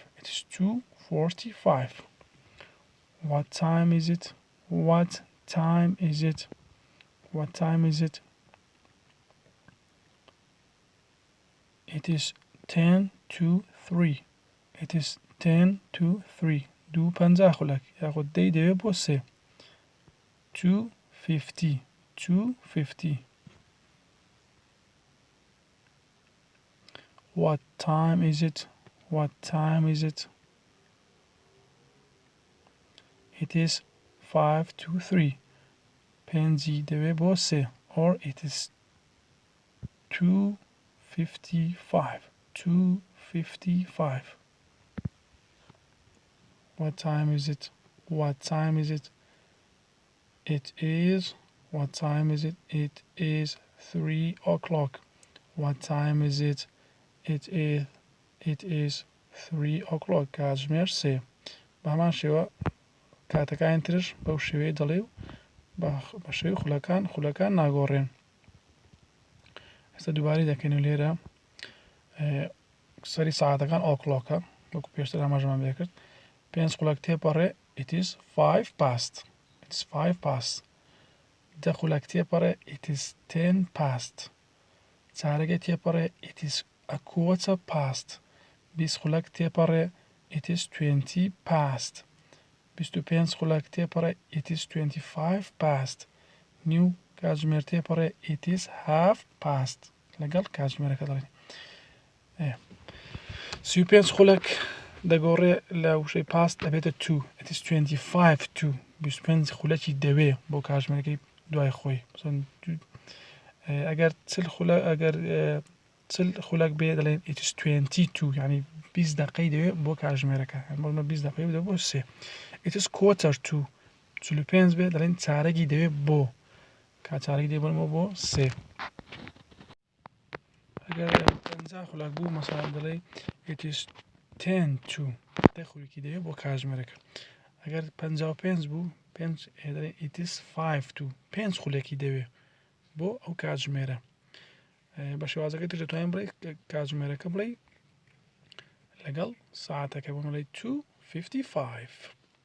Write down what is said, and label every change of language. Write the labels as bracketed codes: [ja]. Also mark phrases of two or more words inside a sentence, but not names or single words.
[en] It is 2:45. What time is it? What time is it? What time is it? It is 10 to 3. It is 10 to 3. [ckb] 2:50 خولک یاخود دەی دەوێت بۆ 3. 2:50. 2:50. [en] What time is it? What time is it? It is 5 to 3. [ckb] پێنجی دەوێت بۆ 3. [en] Or it is 2:55. 2:55. What time is it? What time is it? It is. What time is it? It is 3 o'clock. What time is it? It is 3 o'clock. [ckb] کاتژمێر 3. بە هەمان شێوە کاتەکانی ترش بەو شێوەیە دەڵێ و بە شێوەی خولەکان ناگۆڕێن. ئێستا دووبارەی دەکەین و لێرە سەری ساعاتەکان ئۆکلۆکە وەکو پێشتر ئاماژەمان پێ کرد. 5 خولەک تێپەڕێ. [en] It is 5 past. It is 5 past. [ckb] 10 خولەک تێپەڕێ. [en] It is 10 past. [ckb] چارەگە تێپەڕێ. [en] It is a quarter past. [ckb] 20 خولەک تێپەڕێ. [en] It is 20 past. [ckb] 25 خولەک تێپەڕێ. [en] It is 25 past. [ckb] نیو کاتژمێر تێپەڕێ. [en] It is half past. [ckb] لەگەڵ کاتژمێرەکە دەڵێن. 35 خولەک دەگۆڕێ لە وشەی پاست دەبێتە 2. [en] It is 25 to. [ckb] 25 خولەکی دەوێ بۆ کاتژمێرەکەی دوای خۆی. ئەگەر 40 خولەک بێ دەڵێن [en] it is 22. [ckb] یعنی 20 دقەی دەوێ بۆ کاتژمێرەکە. 20 دقەی دەوێ بۆ 3. [en] It is quarter to. [ckb] 45 بێ دەڵێن چارەکی دەوێ بۆ. چارەکی دەوێ بۆ 3. ئەگەر 50 خولەک بوو مەسەڵەن دەڵێ [en] it is 10 to. [ckb] 10 خولێکی دەوێ بۆ کاتژمێرەکە. ئەگەر 55 بوو 5 دەڵێ [en] it is 5 to. [ckb] 5 خولێکی دەوێ بۆ ئەو کاتژمێرە. بە شێوازەکەی تر دەتوانین بڵێ کاتژمێرەکە بڵێ لەگەڵ ساعاتەکە بۆ بڵێ 2:55.